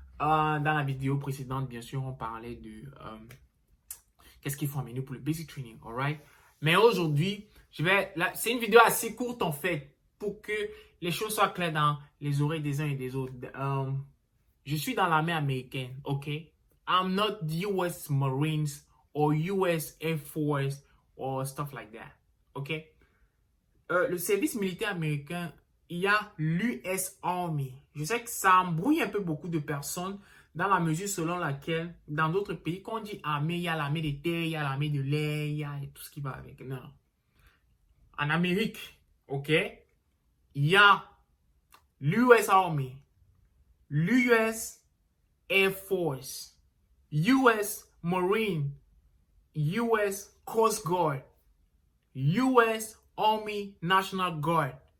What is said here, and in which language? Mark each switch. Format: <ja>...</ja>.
<fr>Dans la vidéo précédente, bien sûr, on parlait de qu'est-ce qu'il faut amener pour le basic training, alright? Mais aujourd'hui, c'est une vidéo assez courte en fait, pour que les choses soient claires dans les oreilles des uns et des autres. Je suis dans l'armée américaine, ok?</fr> <en>I'm not US Marines or US Air Force or stuff like that, ok?</en> <fr>Le service militaire américain, il y a l'US Army. Je sais que ça embrouille un peu beaucoup de personnes dans la mesure selon laquelle, dans d'autres pays, quand on dit armée, il y a l'armée de terre, il y a l'armée de l'air, il y a tout ce qui va avec. Non. En Amérique, ok, il y a l'US Army, l'US Air Force, US Marine, US Coast Guard, US Army National Guard.</fr>